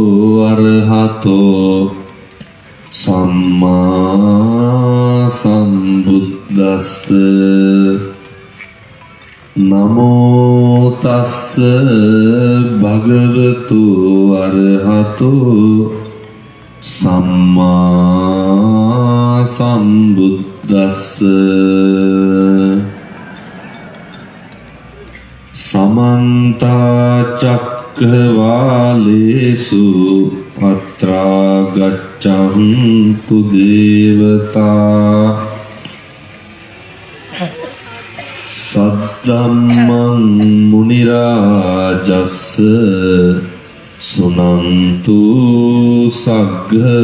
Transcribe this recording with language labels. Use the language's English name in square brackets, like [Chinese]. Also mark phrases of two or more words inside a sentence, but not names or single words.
[Pali] අරහතෝ සම්මා සම්බුද්දස්ස නමෝ තස්ස භගවතු අරහතෝ සම්මා සම්බුද්දස්ස සමන්ත චක්ඛවාලේසු අත්‍රා ගච්ඡන්තු දේවතා සද්දම්මං මුනි රාජස්ස සුනන්තු සග්ග